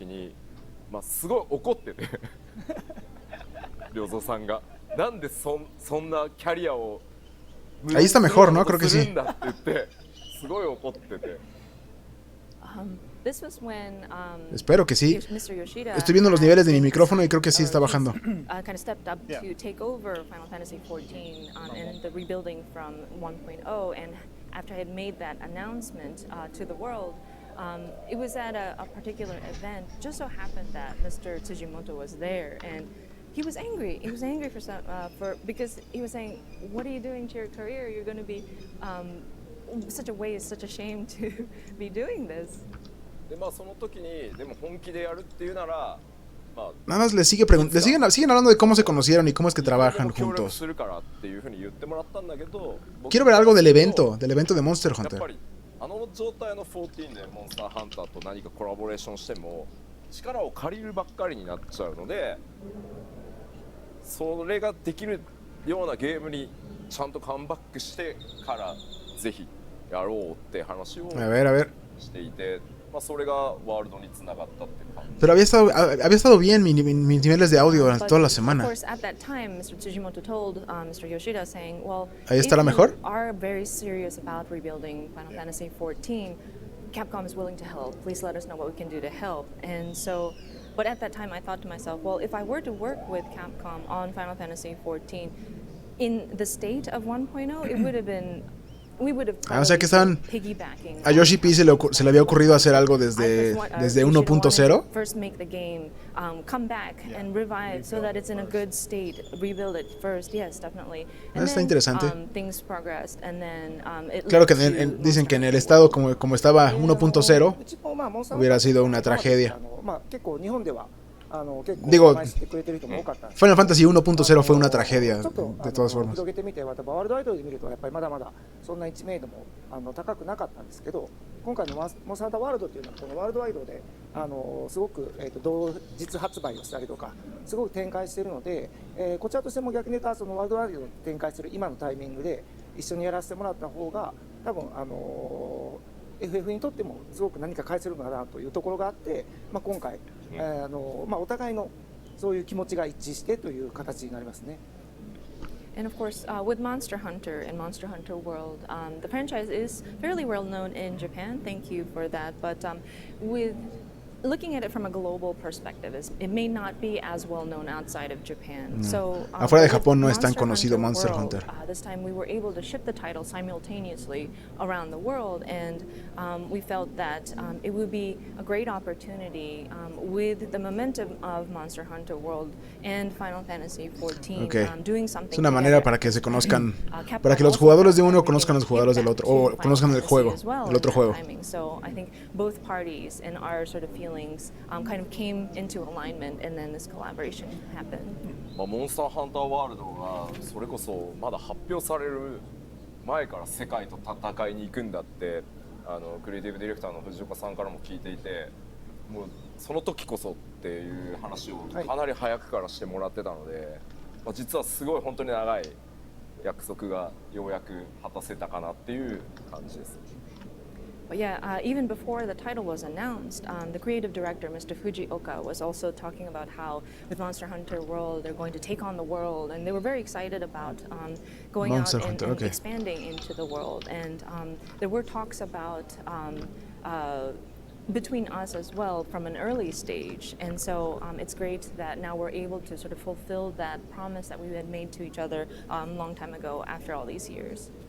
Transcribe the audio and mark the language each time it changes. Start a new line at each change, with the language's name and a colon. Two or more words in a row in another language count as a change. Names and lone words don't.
Spanish: Ahí está mejor, ¿no? Creo que sí. Espero que sí. Estoy viendo los niveles de mi micrófono y creo que sí está bajando.
English: It was at a particular event. Just so happened that Mr. Tsujimoto was there, and he was angry. He was angry because he was saying, "What are you doing to your career? You're going to be such a way. It's such a shame to be doing this."
Spanish: Nada más siguen hablando de cómo se conocieron y cómo es que trabajan juntos. Quiero ver algo del evento de Monster Hunter.
Japanese: あの状態の14でモンスターハンターと何かコラボレーションしても力を借りるばっかりになっちゃうので、それができるようなゲームにちゃんとカムバックしてからぜひやろうって話をしていて、まあそれがワールドにつながったっていう感じ。
Spanish: Pero había estado bien mis niveles de audio durante toda la semana. Ahí estará mejor.
English: Capcom is willing to help. Please let us know what we can do to help. And so, but at that time I thought to myself, well, if I were to work with Capcom on Final Fantasy XIV in the state of 1.0, it would have been...
Spanish: O sea que estaban... A Yoshi P se le había ocurrido hacer algo desde 1.0. Está interesante. Claro que dicen que en el estado como estaba 1.0 hubiera sido una tragedia.
Japanese: 結構日本では結構
Spanish: Digo,
Japanese: 名前知ってくれてる人も多かったんですけ Final ど
Spanish: Fantasy 1.0 fue una tragedia,
Japanese: ちょっと
Spanish: de todas formas.
Japanese: 広げてみて、またワールドアイドルで見るとやっぱりまだまだそんな知名度も高くなかったんですけど、今回のモンスターハンターワールドっていうのはこのワールドアイドルですごく、同日発売をしたりとかすごく展開しているので、こちらとしても逆に言うとそのワールドアイドルを展開する今のタイミングで一緒にやらせてもらった方が多分FF にとってもすごく何か返せるのかなというところがあって、今回、お互いのそういう気持ちが一致してという形になりますね。
English: And of course, with Monster Hunter and Monster Hunter World, the franchise is fairly well known in Japan. Thank you for that. But with looking at it from a global perspective, it may not be as well known outside of Japan. So,
Spanish: afuera de Japón no es tan Monster conocido Monster World, Hunter.
English: This time we were able to ship the title simultaneously around the world, and we felt that it would be a great opportunity with the momentum of Monster Hunter World and Final Fantasy XIV, Okay. doing something
Spanish: Es una manera
English: together.
Spanish: para que se conozcan, para que los jugadores de uno conozcan a los jugadores del otro, o conozcan el juego, el otro juego.
English: So I think both parties and our sort of feelings kind of came into alignment, and then this collaboration happened.
Japanese: モンスターハンターワールドがそれこそまだ発表される前から世界と戦いに行くんだってクリエイティブディレクターの藤岡さんからも聞いていて、もうその時こそっていう話をかなり早くからしてもらってたので、実はすごい本当に長い約束がようやく果たせたかなっていう感じです。
English: But yeah, even before the title was announced, the creative director, Mr. Fujioka, was also talking about how with Monster Hunter World, they're going to take on the world, and they were very excited about going Monster out and, Hunter, okay. expanding into the world. And there were talks about between us as well from an early stage, and so it's great that now we're able to sort of fulfill that promise that we had made to each other a long time ago after all these years.